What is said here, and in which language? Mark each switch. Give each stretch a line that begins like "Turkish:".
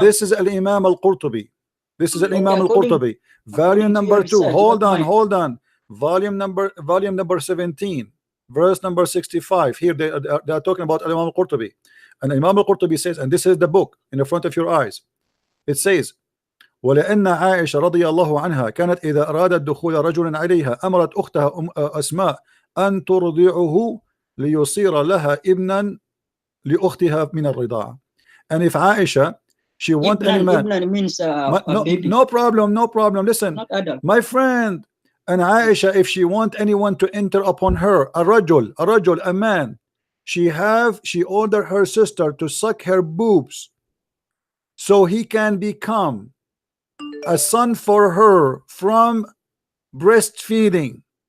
English: This is Al-Imam Al-Qurtubi. This is Al-Imam Al-Qurtubi. Volume number 2. Hold on. Volume number 17, verse number 65. Here they are talking about Imam Al-Qurtubi, and Imam Al-Qurtubi says, and this is the book in the front of your eyes. It says,
Arabic: ولأن عائشة رضي الله عنها كانت إذا أرادت دخول رجل عليها أمرت أختها أسماء أن ترضعه ليصير لها ابنا لأختها من الرضاعة.
English: And if Aisha, she want any man, means no problem. Listen, my friend. And Aisha, if she want anyone to enter upon her, a rajul, a man, she ordered her sister to suck her boobs so he can become a son for her from breastfeeding.